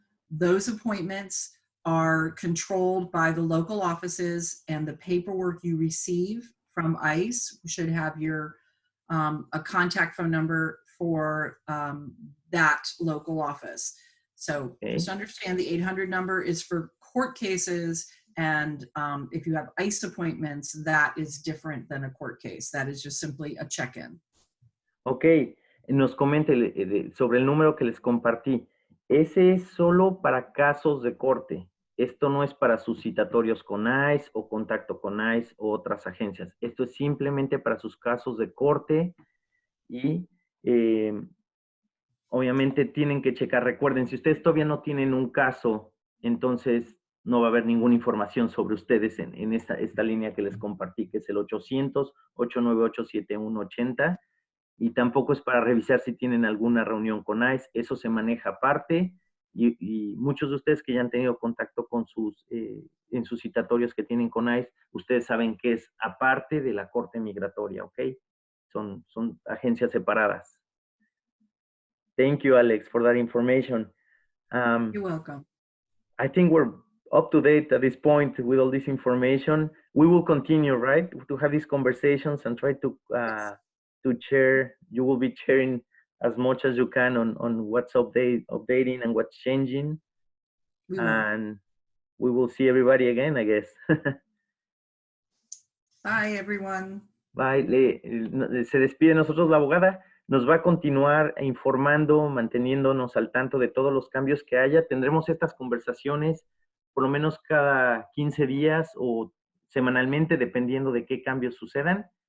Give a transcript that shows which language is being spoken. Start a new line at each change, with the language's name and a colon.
English: Those appointments are controlled by the local offices, and the paperwork you receive from ICE should have your a contact phone number for that local office. So just understand the 800 number is for court cases, and if you have ICE appointments, that is different than a court case. That is just simply a check-in.
Spanish: Ok, nos comente sobre el número que les compartí. Ese es solo para casos de corte. esto no es para sus citatorios con ICE o contacto con ICE o otras agencias. Esto es simplemente para sus casos de corte y obviamente tienen que checar. Recuerden, si ustedes todavía no tienen un caso, entonces no va a haber ninguna información sobre ustedes en esta línea que les compartí, que es el 800-898-7180. Y tampoco es para revisar si tienen alguna reunión con ICE. Eso se maneja aparte. Y muchos de ustedes que ya han tenido contacto con en sus citatorios que tienen con ICE, ustedes saben que es aparte de la Corte Migratoria, ¿ok? Son agencias separadas.
English: Thank you, Alex, for that information. You're welcome. I think we're up to date at this point with all this information. We will continue, right, to have these conversations and try to share. You will be sharing as much as you can on what's updating and what's changing. We will. And we will see everybody again, I guess. Bye, everyone. Bye.
Spanish: Se despide nosotros la abogada. Nos va a continuar informando, manteniéndonos al tanto de todos los cambios que haya. Tendremos estas conversaciones por lo menos cada 15 días o semanalmente, dependiendo de qué cambios sucedan.